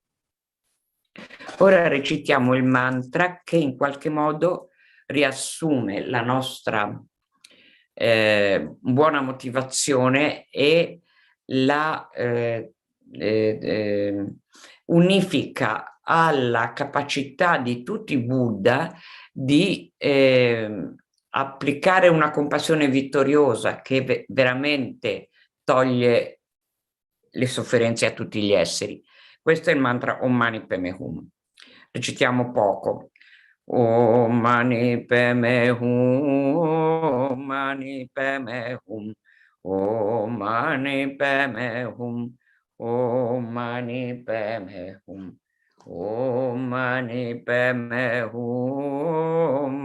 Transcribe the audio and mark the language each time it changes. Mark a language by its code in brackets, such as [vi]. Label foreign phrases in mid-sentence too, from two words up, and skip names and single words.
[it] Ora recitiamo il mantra che in qualche modo riassume la nostra buona motivazione e la unifica alla capacità di tutti i Buddha di applicare una compassione vittoriosa che veramente toglie le sofferenze a tutti gli esseri. Questo è il mantra [sa] Om Mani Padme Hum. [it] Recitiamo poco. [sa] Om Mani Padme Hum, Om Mani Padme Hum, Om Mani Padme Hum, Om Mani Padme Hum, Om Mani Padme Hum, Om